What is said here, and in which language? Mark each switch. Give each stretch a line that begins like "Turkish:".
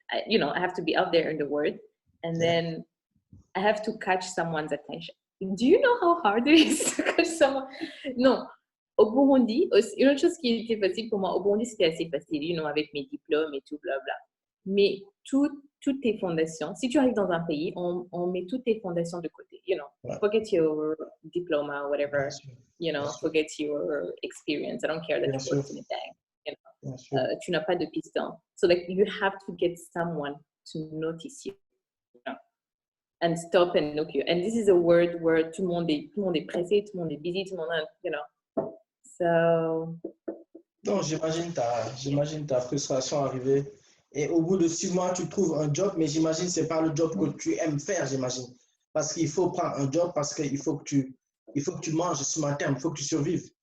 English: You know, I have to be out there in the world. And then I have to catch someone's attention. Do you know how hard it is to catch someone?
French: Non. Au Burundi, une autre chose qui était facile pour moi, au Burundi, c'était assez facile, you know, avec mes diplômes et tout, blabla. Mais toutes tes fondations, si tu arrives dans un pays, on met toutes tes fondations de côté, you know.
English: Forget your diploma, whatever, you know, forget your experience. I don't care that you worked in a bank, you know.
French: Tu n'as pas de piston.
English: So, like, you have to get someone to notice you, you know, and stop and look you. And this is a word where
French: tout le monde est pressé, tout le monde est busy, tout le monde, you know.
English: So...
French: Donc, j'imagine ta frustration arriver. Et au bout de 6 mois, tu trouves un job, mais j'imagine que ce n'est pas le job que tu aimes faire, j'imagine. Parce qu'il faut prendre un job, parce qu'il faut que tu manges ce matin, il faut que tu survives.